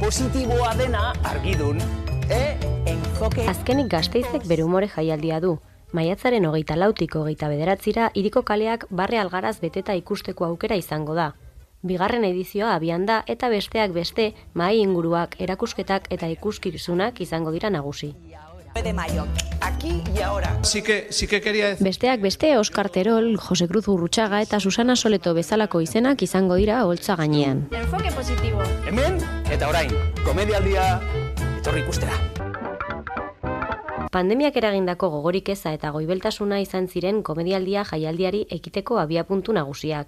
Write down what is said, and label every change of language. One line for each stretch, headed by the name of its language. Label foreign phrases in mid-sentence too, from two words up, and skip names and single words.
Basque: Positiboa dena argidun, enfoke... Azkenik Gasteizek bere umore jaialdia du. Maiatzaren 24-tik 29-ra hiriko kaleak barre algaraz beteta ikusteko aukera izango da. Bigarren edizioa abian da eta besteak beste mahai inguruak, erakusketak eta ikuskizunak izango dira nagusi.
Spanish: De mayo, aquí y ahora. Sí que quería decir...
Basque: Besteak beste Oskar Terol, Jose Cruz Gurrutxaga eta Susana Soleto bezalako izenak izango dira holtza gainean. Enfoque positibo. Hemen eta orain, komedialdia etorri ikustera. Pandemiak eragindako gogorik eza eta goibeltasuna izan ziren komedialdia jaialdiari ekiteko abiapuntu nagusiak.